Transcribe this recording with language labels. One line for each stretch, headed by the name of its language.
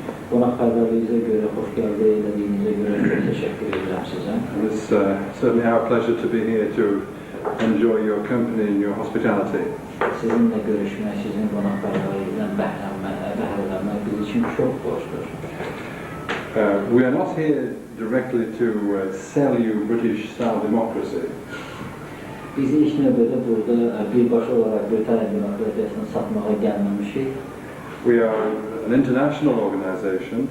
Azerbaijani: Qonaqpərvərliyinizə görə, xoş gəldi elədiyinizə görə çox təşəkkür edirəm sizə.
English: It's certainly our pleasure to be here to enjoy your company and your hospitality.
Azerbaijani: Sizinlə görüşmək, sizin qonaqpərvərliyinizdən bəhrələnmək biz üçün çox borcdur.
English: We are not here directly to sell you British-style democracy.
Azerbaijani: Biz ilk növbədə burada birbaşa olaraq Britaniya demokratiyasını satmağa gəlməmişik.
English: We are an international organization.